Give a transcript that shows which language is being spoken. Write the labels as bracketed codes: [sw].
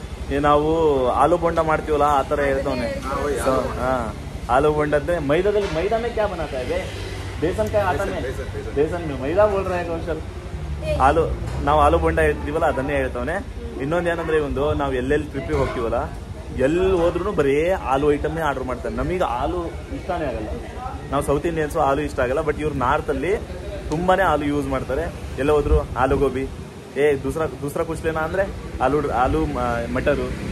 [hi] ये [kn] ನಾವು ಆಲೂ ಬೋಂಡ ಮಾಡ್ತೀವಲ್ಲ ಆ ಥರ ಹೇಳ್ತವನೆ. [hi] ಹಾಂ, आलू बोंडा मैदा में क्या बनाता है? बेसन का आता है. बेसन में मैदा बोल रहा है कौशल. [kn] ನಾವು ಆಲೂ ಬೋಂಡ ಹೇಳ್ತೀವಲ್ಲ ಅದನ್ನೇ ಹೇಳ್ತವನೆ. ಇನ್ನೊಂದು ಏನಂದ್ರೆ, ಒಂದು ನಾವು ಎಲ್ಲೆಲ್ಲಿ ಟ್ರಿಪ್ಪಿಗೆ ಹೋಗ್ತೀವಲ್ಲ, ಎಲ್ಲಿ ಹೋದ್ರೂ ಬರೀ ಆಲೂ ಐಟಮ್ನೇ ಆರ್ಡರ್ ಮಾಡ್ತಾರೆ. ನಮಗೆ ಆಲೂ ಇಷ್ಟನೇ ಆಗಲ್ಲ. ನಾವು ಸೌತ್ ಇಂಡಿಯನ್ಸು ಆಲೂ ಇಷ್ಟ ಆಗಲ್ಲ, ಬಟ್ ಇವ್ರು ನಾರ್ತಲ್ಲಿ ತುಂಬಾನೇ ಆಲೂ ಯೂಸ್ ಮಾಡ್ತಾರೆ. ಎಲ್ಲ ಹೋದ್ರು ಆಲೂ ಗೋಬಿ, [hi] ದೂಸರಾ ಕುಚ್ ಲೇನಾ [kn] ಅಂದ್ರೆ ಆಲೂ ಮಟರು.